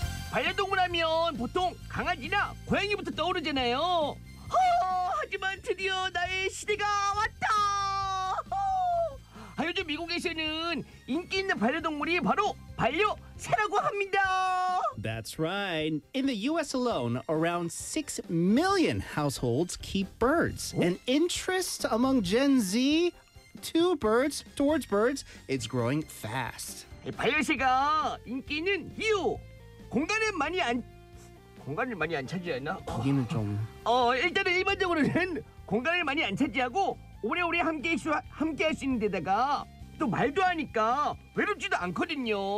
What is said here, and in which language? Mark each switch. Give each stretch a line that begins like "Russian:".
Korean: 반려동물 하면 보통 강아지나 고양이부터 떠오르잖아요. 하지만 드디어 나의 시대가 왔다. 요즘 미국에서는 인기 있는 반려동물이 바로 반려새라고 합니다.
English: That's right. In the US alone, around 6 million households keep birds.
Korean: 오?
English: And interest among Gen Z to birds, towards birds, it's growing fast.
Korean: 반려새가 인기 있는 이유. 공간을 많이 안 공간을 많이 안 차지하나? 거기는 좀 일단은 일반적으로는 공간을 많이 안 차지하고 오래오래 함께할 수 있는 데다가 또 말도 하니까 외롭지도 않거든요.